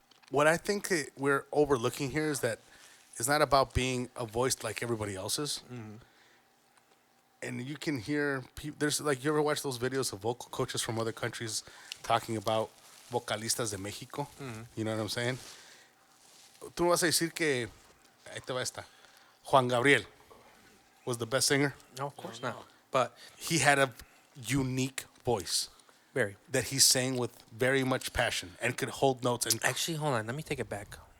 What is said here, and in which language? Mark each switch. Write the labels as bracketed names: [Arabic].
[English] What I think that we're overlooking here is that it's not about being a voice like everybody else's. And you can hear people. There's like, you ever watch those videos of vocal coaches from other countries talking about [Spanish] vocalistas de México? [English] You know what I'm saying? [Spanish] Tú me vas a decir que ahí te va esta. [English] Juan Gabriel was the best singer. No, of course not. But He had a unique voice very. that he sang with very much passion and could hold notes. And Actually, hold on. Let me take it back.